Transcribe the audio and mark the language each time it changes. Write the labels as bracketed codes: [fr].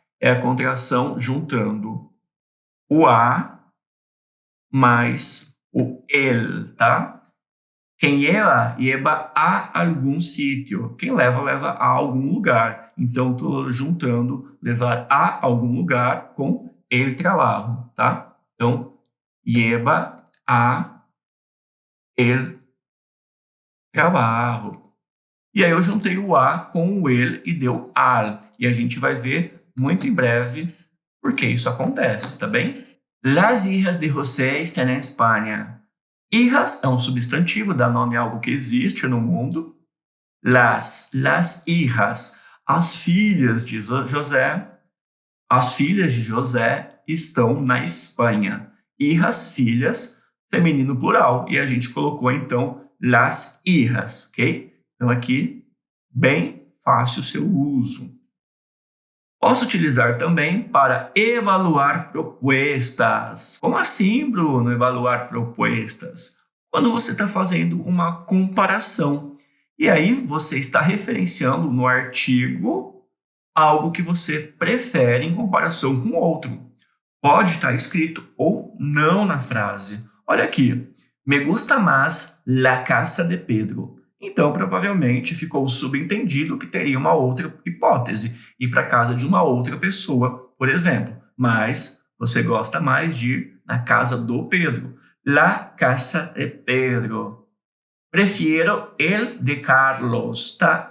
[pt] É a contração juntando o a mais o el, tá? Quem lleva, lleva a algum sítio. Quem leva, leva a algum lugar. Então, estou juntando levar a algum lugar com el trabajo, tá? [es] Então, lleva a el trabajo. [pt] E aí eu juntei o a com o el e deu al. E a gente vai ver muito em breve por que isso acontece, tá bem? [es] Las hijas de José están en España. [pt] Hijas é um substantivo, dá nome a algo que existe no mundo. [es] Las hijas, [pt] as filhas de José, as filhas de José estão na Espanha. Hijas, filhas, feminino plural. E a gente colocou, então, [es] las hijas, [pt] ok? Então, aqui, bem fácil o seu uso. Posso utilizar também para evaluar propostas. Como assim, Bruno, evaluar propostas? Quando você está fazendo uma comparação. E aí você está referenciando no artigo algo que você prefere em comparação com outro. Pode estar escrito ou não na frase. Olha aqui. [es] Me gusta más la casa de Pedro. [pt] Então, provavelmente, ficou subentendido que teria uma outra hipótese, ir para a casa de uma outra pessoa, por exemplo. Mas você gosta mais de ir na casa do Pedro. [es] La casa de Pedro. Prefiro el de Carlos, tá?